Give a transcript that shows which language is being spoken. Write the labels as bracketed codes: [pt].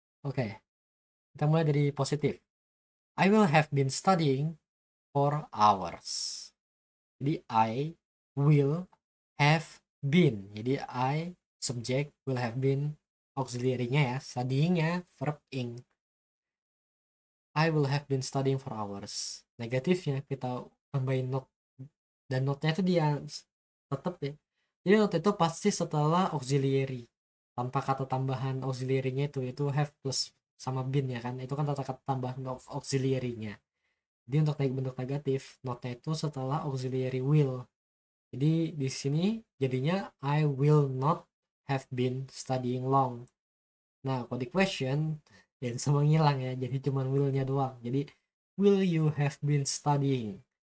[id] Oke, kita mulai dari positif. [en] I will have been studying for hours. [id] Jadi [en] I will have been. [id] Jadi I subject will have been auxiliary-nya ya, studying-nya verb ing. [en] I will have been studying for hours. [id] Negatifnya kita tambahin not dan notnya itu dia tetap ya. Jadi not itu pasti setelah auxiliary tanpa kata tambahan auxiliary-nya itu have plus sama been ya kan. Itu kan kata tambahan auxiliary-nya. Jadi untuk bentuk negatif notnya itu setelah auxiliary will. Jadi di sini jadinya [en] I will not have been studying long. [id] Nah, kalau di question dan semua ngilang ya, jadi cuma will-nya doang. [en] Jadi will you have been studying?